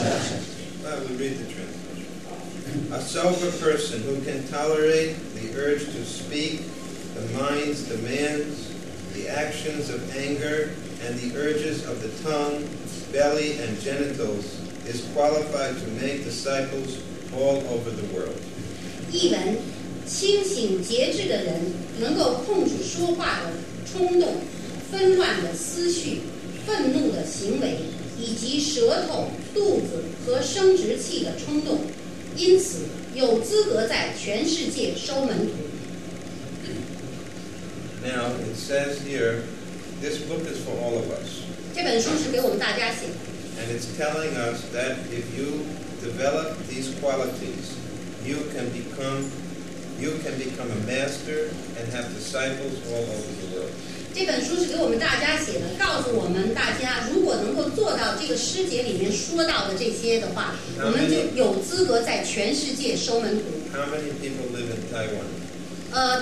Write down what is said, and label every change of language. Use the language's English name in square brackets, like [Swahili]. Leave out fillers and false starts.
[English] We read the translation. A sober person who can tolerate the urge to speak, the mind's demands, the actions of anger, and the urges of the tongue, belly, and genitals is qualified to make disciples all over the world. [Chinese] 译文：清醒节制的人能够控制说话的冲动、纷乱的思绪、愤怒的行为，以及舌头、肚子和生殖器的冲动，因此有资格在全世界收门徒。 [English] Now it says here, this book is for all of us. [Chinese] 这本书是给我们大家写的。 [English] And it's telling us that if you develop these qualities, you can become a master and have disciples all over the world. [Chinese] 这本书是给我们大家写的，告诉我们大家，如果能够做到这个诗节里面说到的这些的话，我们就有资格在全世界收门徒。 [English] How many people live in Taiwan?